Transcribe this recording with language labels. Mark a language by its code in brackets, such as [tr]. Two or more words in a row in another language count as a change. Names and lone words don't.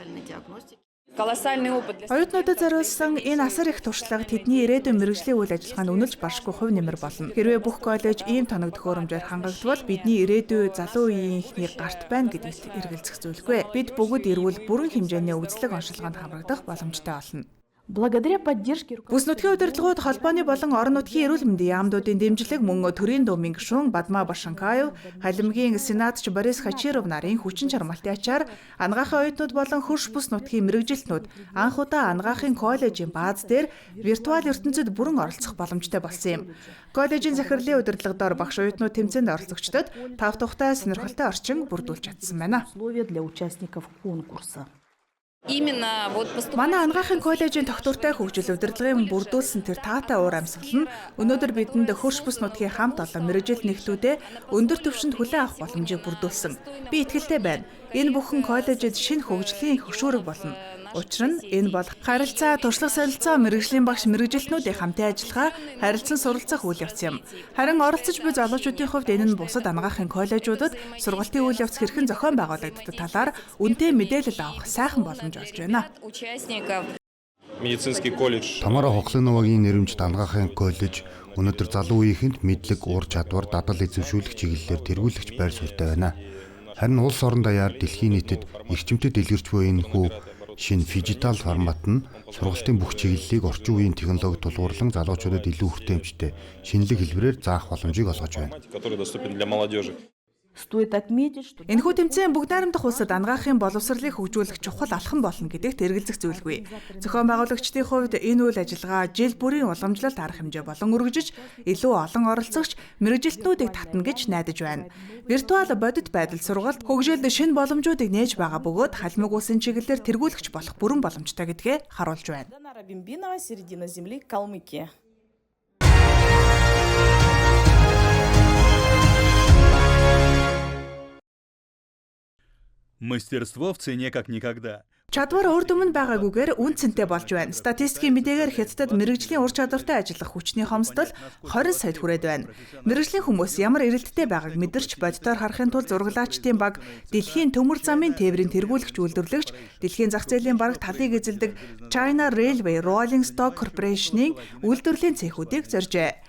[mn] Оюутнуудад зориулсан энэ асар их туршлага тэдний ирээдүйн мэргэжлийн үйл ажиллагаанд үнэлж баршгүй хувь нэмэр болно. Хэрвээ бүх коллеж ийм тоног төхөөрөмжөөр хангагдвал бидний ирээдүй залуу үеийн ихний гарт байна гэдэгт эргэлзэх зүйлгүй. Бид бүгд эрүүл бүрэн хэмжээний үзлэг оншилгоонд хамрагдах боломжтой болно. [ru] Благодаря поддержке [mn] Бүс нутгийн удирдлагууд холбооны болон орон нутгийн эрүүл мэндийн яамдуудын дэмжлэг мөн төрийн думын гишүүн Бадма Башанкаев, халимгийн сенатч Борис Хачиров нарын хүчин чармайлтын ачаар анагаахын оюутнууд болон хөрш бүс нутгийн мэргэжилтнүүд анх удаа анагаахын коллежийн бааз дээр виртуал ертөнцид бүрэн оролцох боломжтой болсон юм. Коллежийн захирлын удирдлагадор багш оюутнууд тэмцээнд оролцогчдод тав тухтай сонирхолтой орчин бүрдүүлж чадсан байна. [ru] условия для участников конкурса. [mn] Манай анагаахын коллежийн тогтвортой хөгжил удирдлагын бүрдүүлсэн тэр таатай уур амьсгал нь өнөөдөр бидэнд хөрш бүс нутгийн хамт олон мэргэжил нэгтүүдэд өндөр түвшинд хүлээн авах боломжийг бүрдүүлсэн. Би итгэлтэй байна. Энэ бүхэн коллежид шинэ хөгжлийн хөшүүрэг болно. Учир нь энэ бол харилцаа, туршлага солилцоо, мэргэжлийн багш мэргэжилтнүүдийн хамтын ажиллагаа, харилцан суралцах үйл явц юм. Харин оролцож буй залуучуудын хувьд энэ нь бусад анагаахын коллежуудад сургалтын үйл явц хэрхэн зохион байгуулагддаг талаар үнэтэй мэдээлэл авах сайхан боломж олж байна. [ru] Медицинский колледж. [mn] Тамара Хоглоновагийн нэрэмжит анагаахын коллеж өнөөдөр залуу үеийнхэнд мэдлэг, ур чадвар, дадал эзэмшүүлэх чиглэлээр тэргүүлэгч байр суурьтай байна. Харин улс орон даяар дэлхийн нийтэд эрчимтэй дэлгэрч буй энэ хүү шинэ дижитал формат нь сургалтын бүх чиглэлийг орчин үеийн технологи тулгуурлан залуучуудад илүү хүртээмжтэй шинэлэг хэлбэрээр заах боломжийг олгож байна. [ru] Который доступен для молодежи. Стоит отметить, что [mn] Энэхүү тэмцээн бүгд найрамдах улсад анагаахын боловсролыг хөгжүүлэх чухал алхам болно гэдэгт эргэлзэх зүйлгүй. Зохион байгуулагчдын хувьд энэ үйл ажиллагаа жил бүрийн уламжлалт арга хэмжээ болон өргөжөж илүү олон оролцогч мэргэжилтнүүдийг татна гэж найдаж байна. Виртуал бодит байдал сургалт хөгжилд шинэ боломжуудыг нээж байгаа бөгөөд халимаг улсын чиглэлээр тэргүүлэгч болох бүрэн боломжтой гэдгээ харуулж байна. [ru] Дана Рабимбинова, середина земли, Калмыкия. Мастерство в цене как никогда. [mn] Чадвар урд өмнө байгаагүйгээр үн цэнтэй болж байна. Статистикийн мэдээгээр Хятадд мэргэжлийн ур чадвартай ажиллах хүчний хомсдол 20 сая хүрээд байна. Мэргэжлийн хүмүүс ямар эрэлттэй байгааг мэдэрч боддоор харахын тулд зураглаачдын баг дэлхийн төмөр замын тээврийн тэргүүлэгч үйлдвэрлэгч дэлхийн зах зээлийн бараг талыг эзэлдэг China Railway Rolling Stock Corporation-ийн үйлдвэрлэлийн цехүүдийг зоржээ.